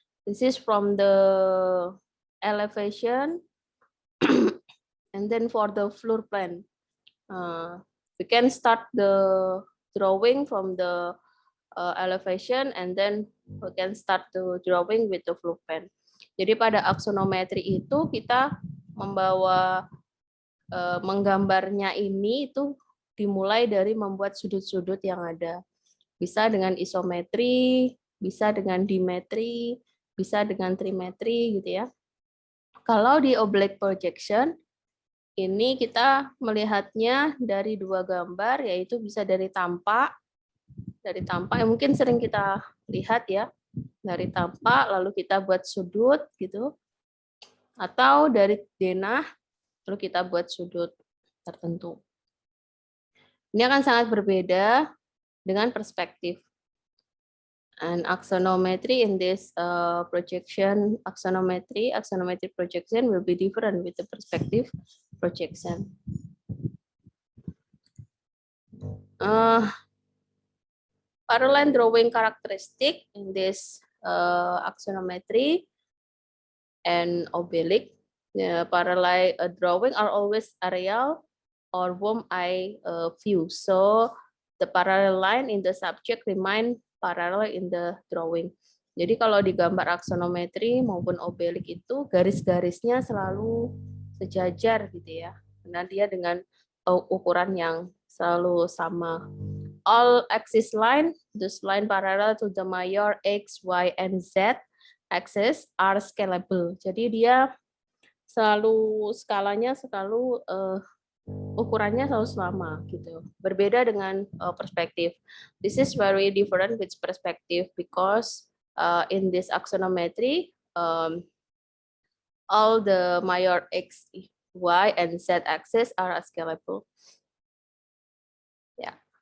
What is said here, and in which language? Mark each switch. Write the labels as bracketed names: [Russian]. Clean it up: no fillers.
[English] This is from the elevation. And then for the floor plan, we can start the drawing from the elevation, and then we can start the drawing with the floor plan. [Indonesian] Jadi pada axonometry itu kita membawa menggambarnya ini itu dimulai dari membuat sudut-sudut yang ada Bisa dengan isometri, bisa dengan dimetri, bisa dengan trimetri gitu ya. Kalau di oblique projection, ini kita melihatnya dari dua gambar, yaitu bisa dari tampak yang mungkin sering kita lihat ya, dari tampak lalu kita buat sudut gitu, atau dari denah lalu kita buat sudut tertentu. Ini akan sangat berbeda dengan perspektif. [English] And axonometry in this projection, axonometric projection will be different with the perspective projection. Parallel drawing characteristic in this axonometry and oblique. Parallel drawing are always aerial or warm eye view. So the parallel line in the subject remain parallel in the drawing. [Indonesian] Jadi kalau di gambar axonometri maupun oblique itu garis-garisnya selalu sejajar gitu ya. Karena dia dengan ukuran yang selalu sama. [English] All axis line, this line parallel to the major X, Y, and Z axis are scalable. [Indonesian] Jadi dia selalu skalanya selalu ukurannya selalu sama gitu. Berbeda dengan perspektif. [English] This is very different with perspective because in this axonometry all the major X, Y, and Z axis are scalable. Yeah.